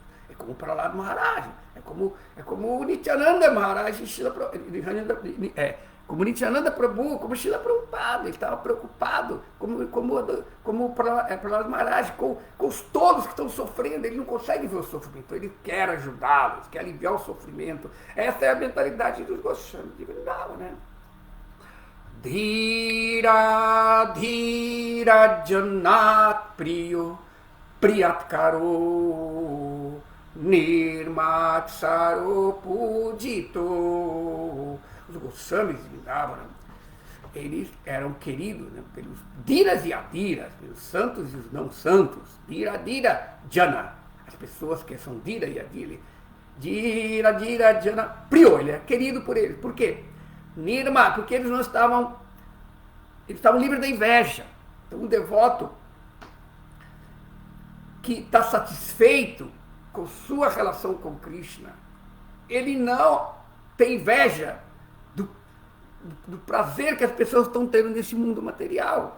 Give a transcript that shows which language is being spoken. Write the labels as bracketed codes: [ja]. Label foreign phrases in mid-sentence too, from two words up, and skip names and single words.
[pt] É como o Prahlad Maharaj, é como o Nityananda Maharaj, como Nityananda Prabhu, como Srila Prabhupada, ele estava preocupado, como o Prahlad Maharaj, com os todos que estão sofrendo, ele não consegue ver o sofrimento, ele quer ajudá-los, quer aliviar o sofrimento. Essa é a mentalidade dos Goswamis de Vrindavan, né? [sa] Dhira dhira janat priyo priyatkaro nirmatsaro pujito. [pt] Os Goswamis de Vrindavan, eles eram queridos, né, pelos dhiras e adiras, pelos santos e os não santos. [sa] Dhira dhira jana, [pt] as pessoas que são dhira e adira. [sa] Dhira dhira jana priyo, [pt] ele é querido por eles. Por quê? Nirma, porque eles estavam livres da inveja. Então, um devoto que está satisfeito com sua relação com Krishna, ele não tem inveja do prazer que as pessoas estão tendo nesse mundo material.